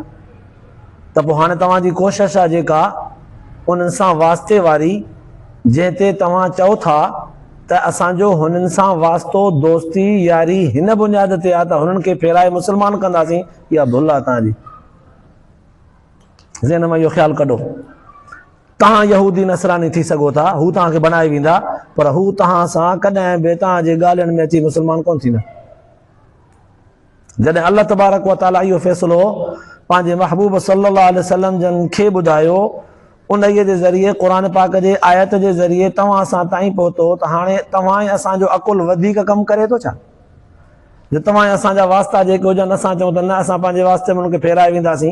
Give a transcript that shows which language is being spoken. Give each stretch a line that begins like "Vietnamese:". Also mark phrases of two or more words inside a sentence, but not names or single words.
Sindhi: त पोइ हाणे तव्हांजी कोशिश आहे जेका उन्हनि सां वास्ते वारी जंहिं ते तव्हां चओ था त असांजो हुननि सां वास्तो दोस्ती यारी हिन बुनियाद ते आहे त हुननि खे फेराए मुस्लमान कंदासीं, इहा भुल आहे तव्हांजी। ज़हन में इहो ख़्यालु कढो। तव्हां यहूदी नसरानी थी सघो था, हू तव्हांखे बनाए वेंदा, पर हू तव्हां सां कॾहिं बि तव्हांजे ॻाल्हियुनि में अची मुस्लमान कोन थींदा। जॾहिं अल्लाह तबारक व तआला इहो फ़ैसिलो पंहिंजे महबूब सल्लल्लाहु अलैहि वसल्लम जन खे ॿुधायो, उन्हीअ जे ज़रिए क़ुरान पाक जे आयत जे ज़रिए तव्हां सां ताईं पहुतो त हाणे तव्हां ऐं असांजो अकुल वधीक कमु करे थो छा? जो तव्हां ऐं असांजा वास्ता जेके हुजनि असां चऊं त न असां पंहिंजे वास्ते में उनखे फेराए वेंदासीं।